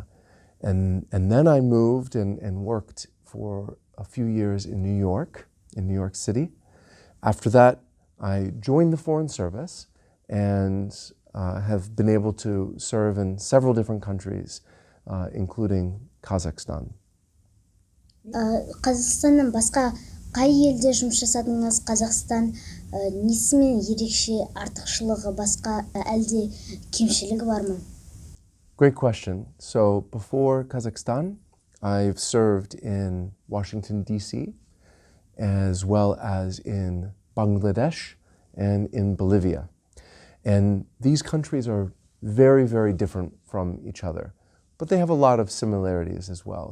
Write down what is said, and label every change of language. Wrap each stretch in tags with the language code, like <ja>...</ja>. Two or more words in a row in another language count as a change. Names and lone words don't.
<en>And then I moved and worked for a few years in New York City. After that, I joined the Foreign Service and have been able to serve in several different countries, including Kazakhstan.</en> <kk>Қазақстаннан басқа қай елде жұмыс жасадыңыз? Қазақстан несімен ерекше, артықшылығы басқа, әлде кемшілігі бар ма?</kk> <en>Great question. So before Kazakhstan, I've served in Washington, D.C., as well as in Bangladesh and in Bolivia. And these countries are very, very different from each other, but they have a lot of similarities as well.</en>